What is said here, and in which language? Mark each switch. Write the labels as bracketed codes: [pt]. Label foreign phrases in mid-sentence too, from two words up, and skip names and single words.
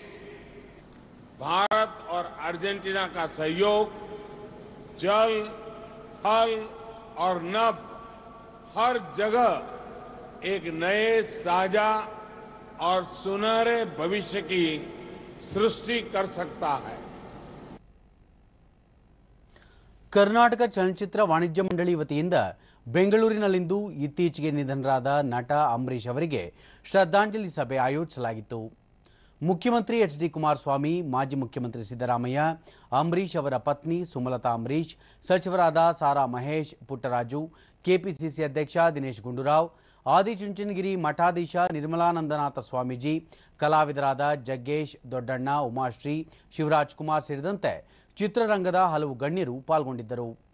[hi] भारत और अर्जेंटीना का सहयोग जल, थल और नभ हर जगह एक नए साझा और सुनहरे भविष्य की सृष्टि कर सकता है. [kn] ಕರ್ನಾಟಕ ಚಲನಚಿತ್ರ ವಾಣಿಜ್ಯ ಮಂಡಳಿ ವತಿಯಿಂದ ಬೆಂಗಳೂರಿನಲ್ಲಿಂದು ಇತ್ತೀಚೆಗೆ ನಿಧನರಾದ ನಟ ಅಂಬರೀಶ್ ಅವರಿಗೆ ಶ್ರದ್ಧಾಂಜಲಿ ಸಭೆ ಆಯೋಜಿಸಲಾಗಿತ್ತು. ಮುಖ್ಯಮಂತ್ರಿ HD ಕುಮಾರಸ್ವಾಮಿ, ಮಾಜಿ ಮುಖ್ಯಮಂತ್ರಿ ಸಿದ್ದರಾಮಯ್ಯ, ಅಂಬರೀಶ್ ಅವರ ಪತ್ನಿ ಸುಮಲತಾ ಅಂಬರೀಶ್, ಸಚಿವರಾದ ಸಾರಾ ಮಹೇಶ್, ಪುಟ್ಟರಾಜು, ಕೆಪಿಸಿಸಿ ಅಧ್ಯಕ್ಷ ದಿನೇಶ್ ಗುಂಡೂರಾವ್, ಆದಿಚುಂಚನಗಿರಿ ಮಠಾಧೀಶ ನಿರ್ಮಲಾನಂದನಾಥ ಸ್ವಾಮೀಜಿ, ಕಲಾವಿದರಾದ ಜಗ್ಗೇಶ್, ದೊಡ್ಡಣ್ಣ, ಉಮಾಶ್ರೀ, ಶಿವರಾಜ್ ಕುಮಾರ್ ಸೇರಿದಂತೆ ಚಿತ್ರರಂಗದ ಹಲವು ಗಣ್ಯರು ಪಾಲ್ಗೊಂಡಿದ್ದರು.